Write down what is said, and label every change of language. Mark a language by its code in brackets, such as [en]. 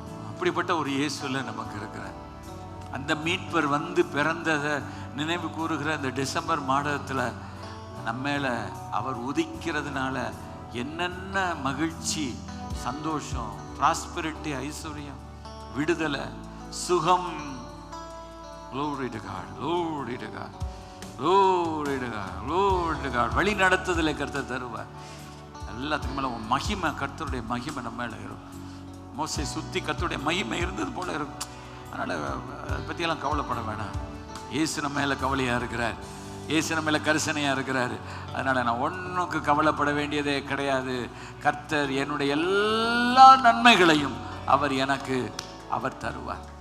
[ta] அப்படிப்பட்ட ஒரு இயேசுல நமக்கு இருக்கிறார். அந்த மீட்பர் வந்து பிறந்ததை நினைவு கூறுகிற இந்த டிசம்பர் மாதத்துல நம்ம மேல அவர் உதிக்கிறதுனால என்னென்ன மகிழ்ச்சி, சந்தோஷம், ப்ராஸ்பரிட்டி, ஐஸ்வர்யம், விடுதலை, சுகம். [en] Glory to God, glory to God, glory to God, glory to God. [ta] வழி நடத்துதலை கர்த்தர் தருவார். எல்லாத்துக்கும் மேல மகிமை, கர்த்தருடைய மகிமை நம்ம மேல இருக்கும். மோசே சுத்தி கர்த்தருடைய மகிமை இருந்தது போல இருக்கும். அதனால அதை பற்றியெல்லாம் கவலைப்பட வேணாம். இயேசு நம்ம மேல கவலையா இருக்கிறார், இயேசு நம்ம மேல கரிசனையா இருக்கிறார். அதனால நான் ஒன்றுக்கு கவலைப்பட வேண்டியதே கிடையாது. கர்த்தர் என்னுடைய எல்லா நன்மைகளையும் அவர் தருவார்.